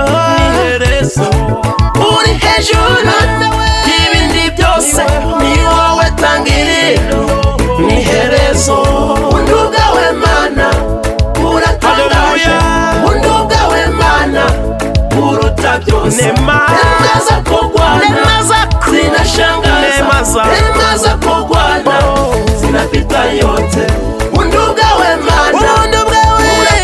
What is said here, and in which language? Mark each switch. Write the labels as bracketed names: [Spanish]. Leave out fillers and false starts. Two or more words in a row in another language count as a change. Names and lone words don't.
[Kinyarwanda] n'iherezo uri hejuru y'ibindi byose ni wowe tangiriro n'iherezo ubuntu bwawe Mana buratangaje ubuntu bwawe Mana buruta byose [Swahili] neema zako Bwana zinashangaza neema zako Bwana zinapita yote [Kinyarwanda] ubuntu bwawe Mana